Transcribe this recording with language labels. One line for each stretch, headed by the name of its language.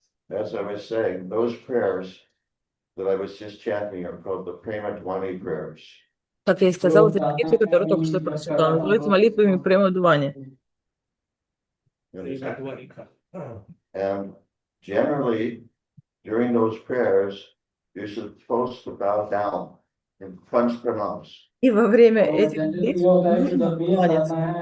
English: As I was saying, those prayers that I was just chanting are called the Premadwani prayers.
Russian: Как я и сказал, эти молитвы, которые я только что прочитал, называются молитвами Преmadвани.
English: You understand? And generally, during those prayers, you're supposed to bow down in punch pranams.
Russian: И во время этих молитв нужно кланяться.